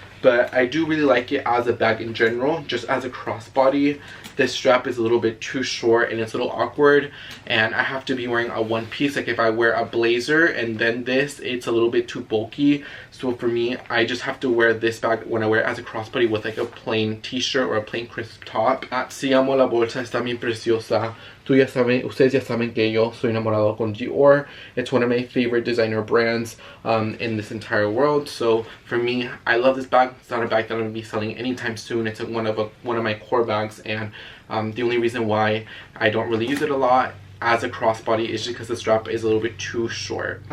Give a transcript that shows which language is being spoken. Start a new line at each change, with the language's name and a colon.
English: But I do really like it as a bag in general. Just as a crossbody, this strap is a little bit too short and it's a little awkward, and I have to be wearing a one piece. Like if I wear a blazer and then this, it's a little bit too bulky. So for me, I just have to wear this bag when I wear it as a crossbody with like a plain t-shirt or a plain crisp top.
Spanish: Si amo la bolsa, está bien preciosa. Ustedes ya saben que yo soy enamorado con Dior.
English: It's one of my favorite designer brands in this entire world. So for me, I love this bag. It's not a bag that I'm going to be selling anytime soon. It's one of my core bags, and the only reason why I don't really use it a lot as a crossbody is just because the strap is a little bit too short.